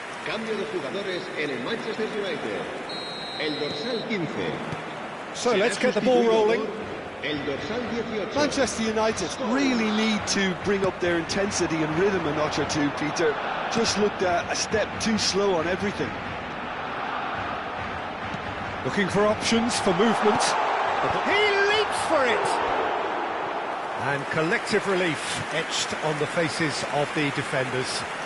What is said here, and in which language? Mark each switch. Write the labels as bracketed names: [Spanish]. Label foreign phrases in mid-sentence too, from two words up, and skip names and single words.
[Spanish] Cambio de jugadores en el Manchester United. El dorsal 15. [English] So let's get the ball rolling. [Spanish] El dorsal 18. [English] Manchester United really need to bring up their intensity and rhythm a notch or two, Peter. Just looked a step too slow on everything. Looking for options for movement. He leaps for it! And collective relief etched on the faces of the defenders.